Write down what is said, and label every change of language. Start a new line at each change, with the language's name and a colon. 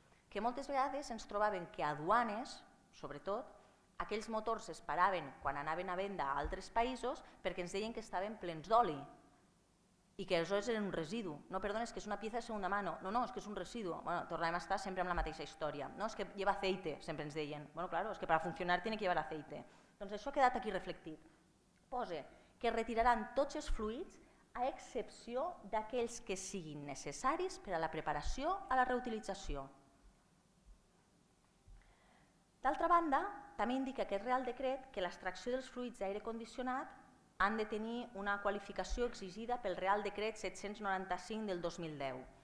Catalan: Que moltes vegades ens trobàvem que a aduanes, sobretot, aquells motors es paraven quan anaven a venda a altres països perquè ens deien que estaven plens d'oli i que aleshores eren un residu. No, perdona, és que és
Spanish: una pieza de segunda mano.
Catalan: No, és que és un residu. Bueno, tornàvem a estar sempre amb la mateixa història. No, és que
Spanish: lleva aceite,
Catalan: sempre ens deien.
Spanish: Bueno, claro, es que para funcionar tiene que llevar aceite.
Catalan: Doncs això ha quedat aquí reflectit. Posa que retiraran tots els fluids a excepció d'aquells que siguin necessaris per a la preparació a la reutilització. D'altra banda, també indica aquest Real Decret que l'extracció dels fluids d'aire condicionat han de tenir una qualificació exigida pel Real Decret 795 del 2010.